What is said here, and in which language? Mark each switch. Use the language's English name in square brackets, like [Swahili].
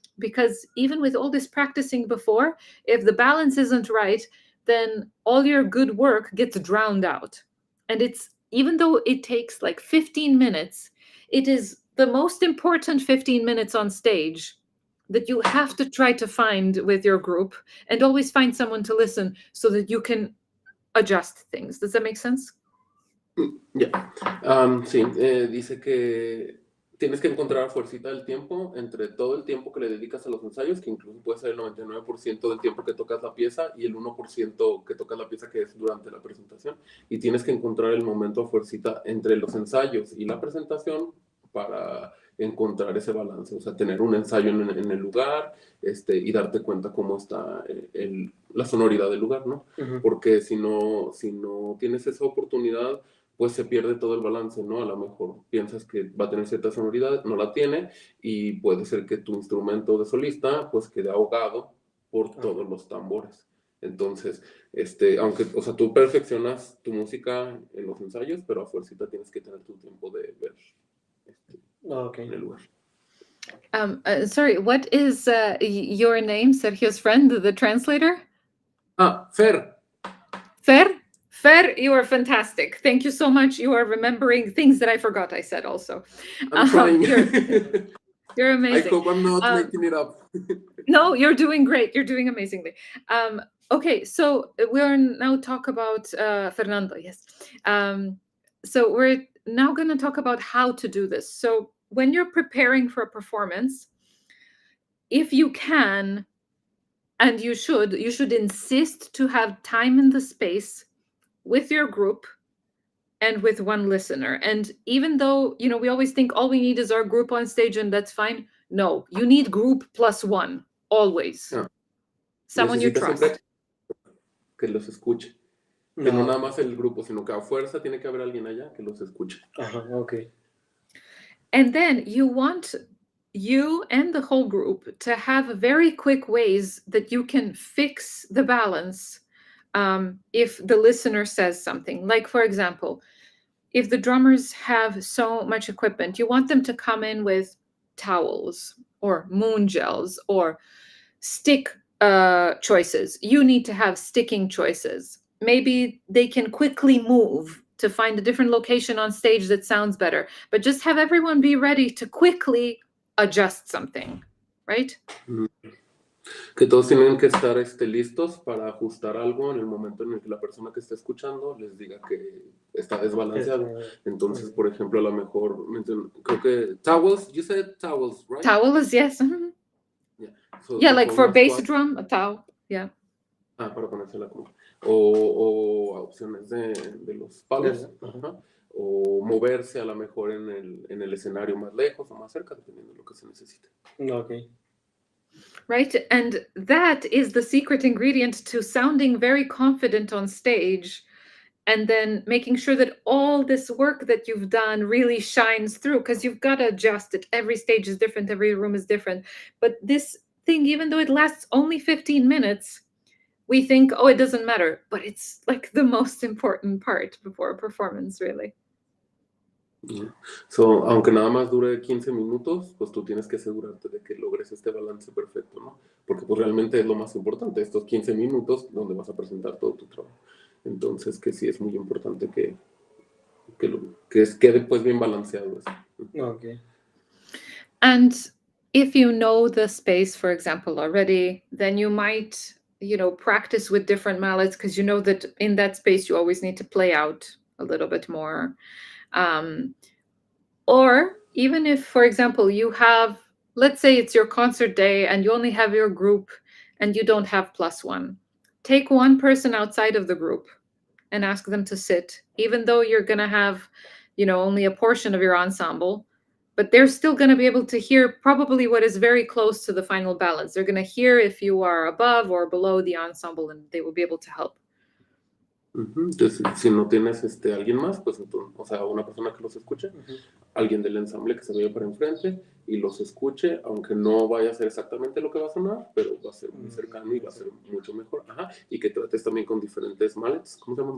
[English] Because even with all this practicing before, if the balance isn't right, then all your good work gets drowned out. And even though it takes like 15 minutes, it is the most important 15 minutes on stage that you have to try to find with your group, and always find someone to listen so that you can adjust things. Does that make sense? [Spanish] Ya, sí, dice que tienes que encontrar fuercita del tiempo entre todo el tiempo que le dedicas a los ensayos, que incluso puede ser el 99% del tiempo que tocas la pieza y el 1% que tocas la pieza, que es durante la presentación, y tienes que encontrar el momento fuercita entre los ensayos y la presentación para encontrar ese balance, o sea, tener un ensayo en el lugar, y darte cuenta cómo está la sonoridad del lugar, ¿no? Porque si no tienes esa oportunidad, pues se pierde todo el balance, ¿no? A lo mejor piensas que va a tener cierta sonoridad, no la tiene, y puede ser que tu instrumento de solista pues quede ahogado por todos los tambores. Entonces, aunque, o sea, tú perfeccionas tu música en los ensayos, pero a fuercita tienes que tener tu tiempo de ver en el lugar. [English] Sorry, what is your name, Sergio's friend, the translator? Fer. Fer, you are fantastic. Thank you so much. You are remembering things that I forgot I said also. I'm trying. You're amazing. I hope I'm not making it up. No, you're doing great. You're doing amazingly. Okay, so we're now talk about Fernando, yes. So we're now going to talk about how to do this. So when you're preparing for a performance, if you can, and you should insist to have time in the space with your group and with one listener. And even though, we always think all we need is our group on stage and that's fine. No, you need group plus one, always. Yeah. Someone you trust. [Spanish] Que los escuche. Que no nada más el grupo, sino que a fuerza tiene que haber alguien allá que los escuche. [English] Okay. And then you want you and the whole group to have very quick ways that you can fix the balance if the listener says something. Like, for example, if the drummers have so much equipment, you want them to come in with towels or moon gels or stick choices. You need to have sticking choices. Maybe they can quickly move to find a different location on stage that sounds better, but just have everyone be ready to quickly adjust something, right? [Spanish] Que todos tienen que estar listos para ajustar algo en el momento en el que la persona que está escuchando les diga que está desbalanceado. Entonces, por ejemplo, a lo mejor, creo que towels, [English] you said towels, right? Towels, yes. Yeah, so yeah, like for bass drum, a towel, yeah. [Spanish] Para ponérsela como. O opciones de los palos. O moverse a lo mejor en el escenario más lejos o más cerca, dependiendo de lo que se necesite. [English] Okay. Right? And that is the secret ingredient to sounding very confident on stage, and then making sure that all this work that you've done really shines through, because you've got to adjust it. Every stage is different, every room is different. But this thing, even though it lasts only 15 minutes, we think, oh, it doesn't matter. But it's like the most important part before a performance, really. Yeah. [Spanish] So, aunque nada más dure 15 minutos, pues tú tienes que asegurarte de que logres este balance perfecto, ¿no? Porque pues realmente es lo más importante, estos 15 minutos donde vas a presentar todo tu trabajo. Entonces, que sí es muy importante que quede pues bien balanceado eso. [English] Okay. And if you know the space, for example, already, then you might, practice with different mallets, because you know that in that space you always need to play out a little bit more. Or even if, for example, you have, let's say it's your concert day and you only have your group and you don't have +1, take one person outside of the group and ask them to sit, even though you're going to have, only a portion of your ensemble, but they're still going to be able to hear probably what is very close to the final balance. They're going to hear if you are above or below the ensemble, and they will be able to help. [Spanish] Entonces, si no tienes alguien más, pues entonces, o sea, una persona que los escuche, alguien del ensamble que se vaya para enfrente y los escuche, aunque no vaya a ser exactamente lo que va a sonar, pero va a ser muy cercano y va a ser mucho mejor. Ajá. Y que trates también con diferentes mallets, ¿cómo se llaman?